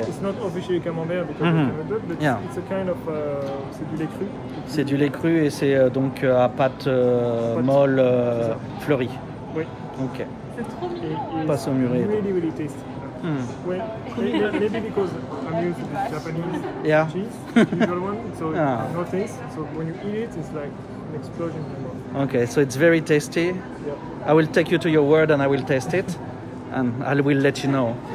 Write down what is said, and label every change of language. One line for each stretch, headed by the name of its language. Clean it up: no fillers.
English: It's not officially camembert because of camembert, but it's a kind of
French: c'est du lait cru. C'est du lait cru et c'est donc à pâte molle fleurie. Oui. Ok. C'est trop mignon. Pas saumuré.
English: Really, really tasty. Well, maybe because I'm used to the Japanese cheese, usual one, so no taste. So when you eat it, it's like an explosion in your mouth. Okay, so it's very tasty. Yeah. I will take you to your word and I will taste it, and I will let you know.